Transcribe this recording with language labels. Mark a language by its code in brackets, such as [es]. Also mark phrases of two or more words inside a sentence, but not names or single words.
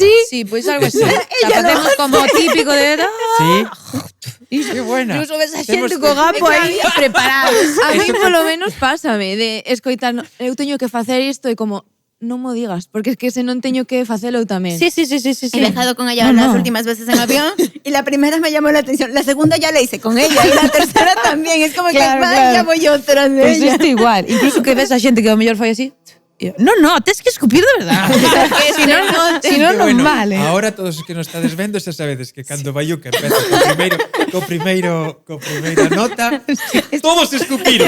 [gl] Sí, pois algo así. [es] O sea, [gl] facemos como típico de... [es] Sí. Qué buena. [gl] Incluso ves a xente Temos co gapo aí preparado. A mí polo menos pásame de escoitar, eu teño que facer isto e como non mo digas, porque [es] es que [gl] se non teño que facelo eu tamén. [es] Sí. He viajado con ella las últimas veces en avión y la primera me llamó la atención, la segunda ya la hice con ella y la tercera también. Es como Claro, que vaya, voy yo tras de [gl] Pois [es] ella. [gl] isto igual. Incluso que ves a xente que ao mellor fai así. No, tens que escupir [es] de verdad. [gl] Si non, [es] Qué [gl] non [es] bueno. vale. [gl] Ahora todos os que nos estades vendo xa sabedes que cando Bayuca empeza co primeira nota, todos escupiron.